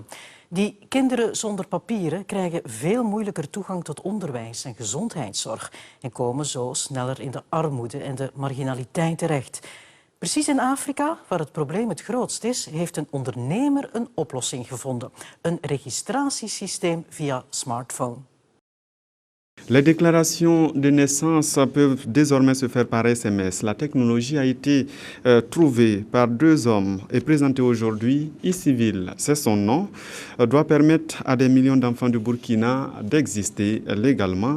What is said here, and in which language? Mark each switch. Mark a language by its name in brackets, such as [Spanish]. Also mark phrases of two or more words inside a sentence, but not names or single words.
[Dutch] Die kinderen zonder papieren krijgen veel moeilijker toegang tot onderwijs en gezondheidszorg en komen zo sneller in de armoede en de marginaliteit terecht. Precies in Afrika, waar het probleem het grootst is, heeft een ondernemer een oplossing gevonden. Een registratiesysteem via smartphone. [French] Les déclarations de naissance peuvent désormais se faire par SMS. La technologie a été trouvée par 2 hommes et présentée aujourd'hui. e-Civil, c'est son nom, doit permettre à des millions d'enfants du Burkina d'exister légalement.